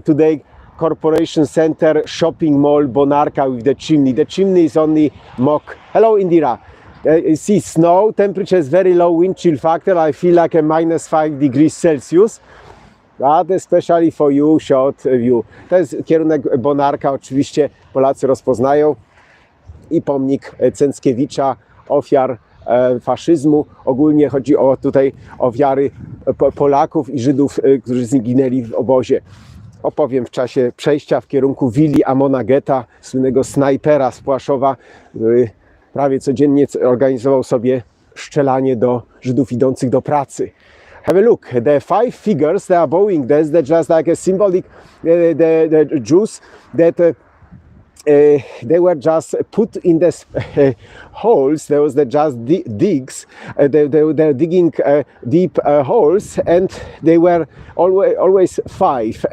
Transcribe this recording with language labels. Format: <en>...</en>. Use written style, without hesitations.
<en>Today, corporation center, shopping mall, Bonarka with the chimney. The chimney is only mock. Hello, Indira. You see snow, temperature is very low, wind chill factor. I feel like a -5 degrees Celsius. But especially for you, short view.</en> <pl>To jest kierunek Bonarka, oczywiście Polacy rozpoznają. I pomnik Cęckiewicza, ofiar faszyzmu. Ogólnie chodzi o tutaj ofiary Polaków i Żydów, którzy zginęli w obozie. Opowiem w czasie przejścia w kierunku willi Amona Götha, słynnego snajpera z Płaszowa, który prawie codziennie organizował sobie strzelanie do Żydów idących do pracy.</pl> <en>Have a look. The 5 figures they are bowing. That's just like a symbolic. The Jews that they were just put in the holes. There was just digs. They're digging deep holes, and they were always 5.</en>